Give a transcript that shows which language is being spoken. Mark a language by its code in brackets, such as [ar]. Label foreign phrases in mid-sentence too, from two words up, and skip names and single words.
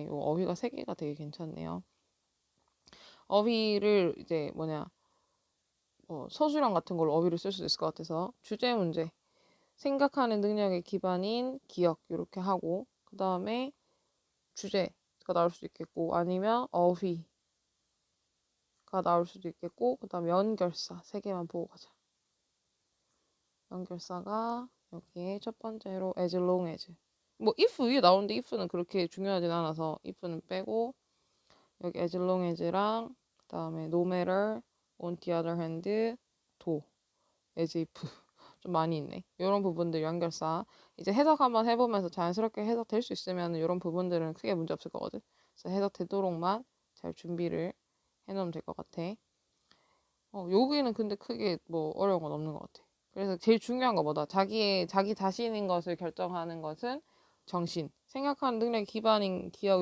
[ko] 어휘가 세 개가 되게 괜찮네요. 어휘를 이제 서술형 같은 걸로 어휘를 쓸 수도 있을 것 같아서 주제 문제 생각하는 능력의 기반인 기억 이렇게 하고 그 다음에 주제가 나올 수도 있겠고 아니면 어휘가 나올 수도 있겠고 그 다음에 연결사 세 개만 보고 가자. 연결사가 여기에 첫 번째로 [en] as long as [ko] 뭐 if 위에 나오는데 if는 그렇게 중요하진 않아서 if는 빼고 여기 [en] as long as [ko] 랑 그 다음에 [en] no matter on the other hand do as if [ko] 좀 많이 있네. 이런 부분들 연결사 이제 해석 한번 해보면서 자연스럽게 해석될 수 있으면 이런 부분들은 크게 문제 없을 거거든. 그래서 해석되도록만 잘 준비를 해놓으면 될 것 같아. 여기는 근데 크게 뭐 어려운 건 없는 것 같아. 그래서 제일 중요한 거 뭐다? 자기 자신인 것을 결정하는 것은 정신, 생각하는 능력이 기반인 기억.